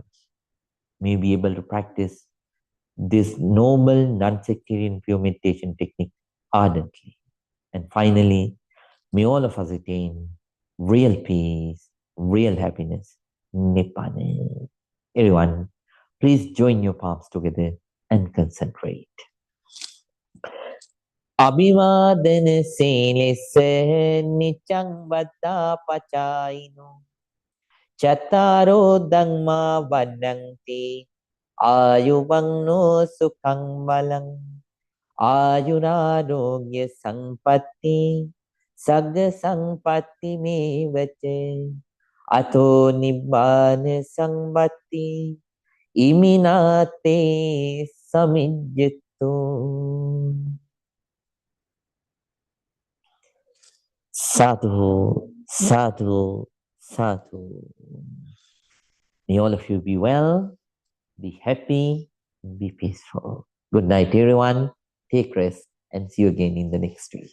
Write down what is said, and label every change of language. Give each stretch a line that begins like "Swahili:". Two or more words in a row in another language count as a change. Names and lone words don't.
English: May we be able to practice this noble, non-sectarian pure meditation technique ardently. And finally, may all of us attain real peace, real happiness, Nibbana. Everyone, please join your palms together and concentrate.
Pali: Abhivadana silese nichang vada pachaino Chataro dhamma vadanti ayuvangno sukhang malang ayurarogya sampatti sagga sampatti me vache ato nibbana sampatti iminate samijjito. Sadhu, sadhu, sadhu.
English: May all of you be well, be happy, and be peaceful. Good night, everyone. Take rest and see you again in the next week.